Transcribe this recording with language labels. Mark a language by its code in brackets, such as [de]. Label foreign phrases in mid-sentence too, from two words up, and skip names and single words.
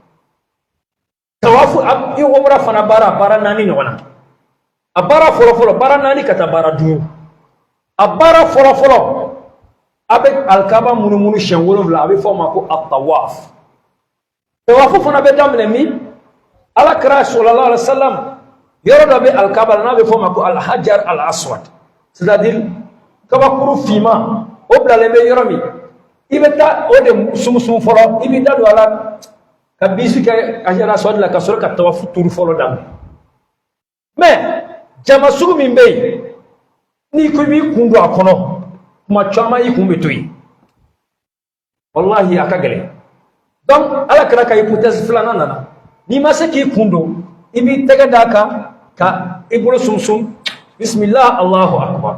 [bm] tawafu i umra fana baara 4 ɲɔgɔn na a baara fɔlɔfɔlɔ baara 4 ka taa baara 5 a baara fɔlɔfɔlɔ a bɛ alikaba munumunu siɲɛ 7 a bɛ fɔ o ma ko at-tawaf tawafu fana bɛ daminɛ min alakira [ar] صلى الله عليه وسلم [bm] yɔrɔ dɔ bɛ alikaba la n'a bɛ fɔ o ma ko al-hajar al-aswad c'est-à-dire kabakuru fima o bilalen bɛ yɔrɔ min i bɛ taa o de sumusumu fɔlɔ i bɛ da don a la ka bisi kɛ Hajara Aswadi la ka sɔrɔ ka tawafu turu fɔlɔ daminɛ mais jama sugu min bɛ yen n'i ko i b'i kun don a kɔnɔ kuma caman i kun bɛ to yen wallahi a ka gɛlɛn donc ala kɛra ka hypothèse filanan nana n'i ma se k'i kun don i b'i tɛgɛ d'a kan ka i bolo sumusum [ar] بسم الله الله أكبر